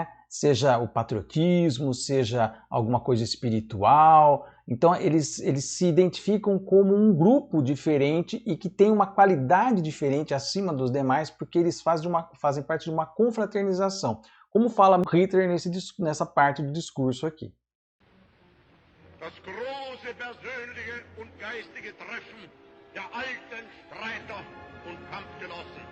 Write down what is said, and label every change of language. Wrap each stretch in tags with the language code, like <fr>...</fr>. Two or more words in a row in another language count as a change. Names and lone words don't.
<pt>Seja o patriotismo, seja alguma coisa espiritual. Então eles se identificam como um grupo diferente e que tem uma qualidade diferente acima dos demais, porque eles fazem parte de uma confraternização. Como fala Hitler nessa parte do discurso aqui.</pt> <de>Das große persönliche und geistige Treffen der alten Streiter und Kampfgenossen.</de>